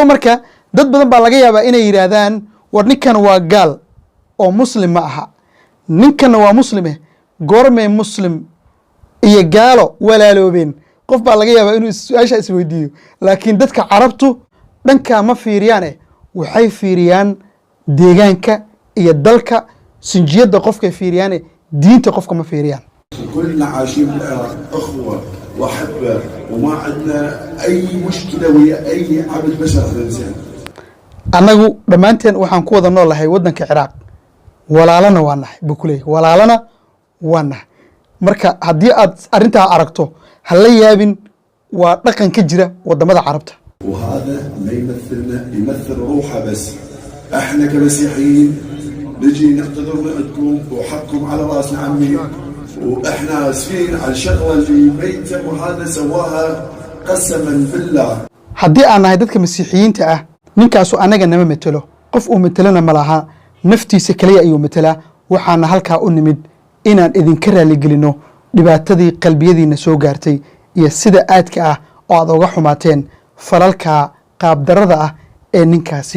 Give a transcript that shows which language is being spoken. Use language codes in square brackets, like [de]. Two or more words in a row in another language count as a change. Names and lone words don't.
[so] marka dad badan baa laga yaabaa inay yiraahdaan war ninkan waa gaal oo muslim ma aha ninkan waa muslime goormee muslim iyo gaalo walaaloobeen qof baa laga yaabaa inuu su'aasha isweydiiyo laakiin dadka carabtu dhanka ma fiiriyaane waxay fiiriyaan deegaanka iyo dalka sinjiyada qofka fiiriyaane diinta qofka ma fiiriyaan [ar] كلنا عايشين بالعراق اخوه واحبه وما عندنا اي مشكله ويا اي عبد بشر انسان [so] annagu dhammaanteen waxaan ku wada noolahay waddanka Ciraaq walaalana waa nahay bukuley walaalana waa nahay marka haddii aad arrintaa aragto ha la yaabin waa dhaqan ka jira wadamada carabta [ar] وهذا ما يمثلنا يمثل روحه بس احنا كمسيحيين نجي نعتذر من عندكم وحقكم على راسنا عمي واحنا اسفين على الشغله اللي ميته وهذا سواها قسما بالله [so] haddii aan nahay dadka masiixiyiinta ah ninkaasu anaga nama metelo qof uu metelana ma laha naftiisa kaliya ayuu metelaa waxaana halkaa u nimid inaan idinka raali gelino dhibaatadii qalbiyadiina soo gaartay iyo sida aadka ah oo aad uga xumaateen falalka qaabdarada ah ee ninkaasi